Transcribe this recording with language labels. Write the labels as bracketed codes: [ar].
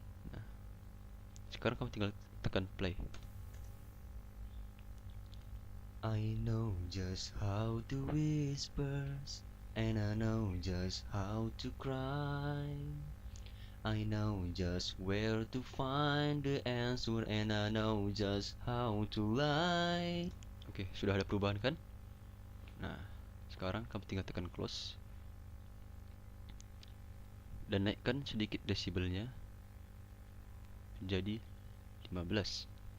[id] Nah, sekarang kamu tinggal tekan play. [en] I know just how to whisper, and I know just how to cry. I know just where to find the answer, and I know just how to lie. [id] Oke, sudah ada perubahan kan? Nah, sekarang kamu tinggal tekan close dan naikkan sedikit desibelnya menjadi 15.